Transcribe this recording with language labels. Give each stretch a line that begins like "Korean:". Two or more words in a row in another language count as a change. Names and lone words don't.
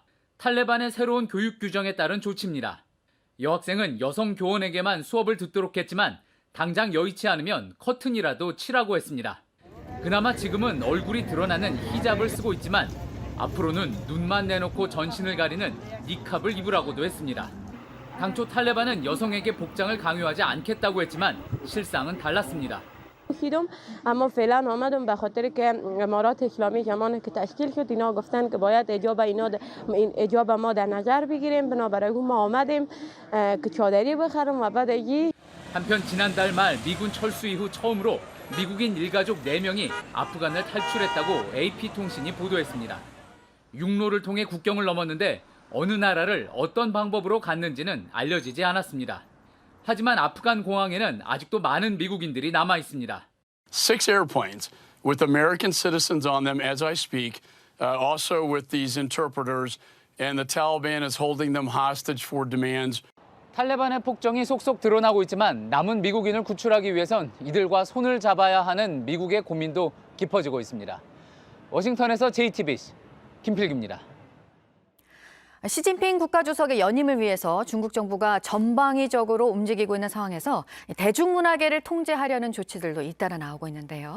Korean: 탈레반의 새로운 교육 규정에 따른 조치입니다. 여학생은 여성 교원에게만 수업을 듣도록 했지만 당장 여의치 않으면 커튼이라도 치라고 했습니다. 그나마 지금은 얼굴이 드러나는 히잡을 쓰고 있지만 앞으로는 눈만 내놓고 전신을 가리는 니캅을 입으라고도 했습니다. 당초 탈레반은 여성에게 복장을 강요하지 않겠다고 했지만 실상은 달랐습니다.
Persian: اما فعلا آمدم به خاطر که امارات اسلامی زمانی که تشکیل شد اینا گفتن که باید اجاب ما در نظر بگیریم بنابراین ما آمدیم که چادری بخریم و بعد
Korean: 한편 지난달 말 미군 철수 이후 처음으로 미국인 일가족 4명이 아프간을 탈출했다고 AP통신이 보도했습니다. 육로를 통해 국경을 넘었는데 어느 나라를 어떤 방법으로 갔는지는 알려지지 않았습니다. 하지만 아프간 공항에는 아직도 많은 미국인들이 남아 있습니다.
English: 6 airplanes with American citizens on them as I speak, also with these interpreters, and the Taliban is holding them hostage for demands.
Korean: 탈레반의 폭정이 속속 드러나고 있지만 남은 미국인을 구출하기 위해선 이들과 손을 잡아야 하는 미국의 고민도 깊어지고 있습니다. 워싱턴에서 JTBC 김필기입니다. 시진핑 국가주석의 연임을 위해서 중국 정부가 전방위적으로 움직이고 있는 상황에서 대중문화계를 통제하려는 조치들도 잇따라 나오고 있는데요.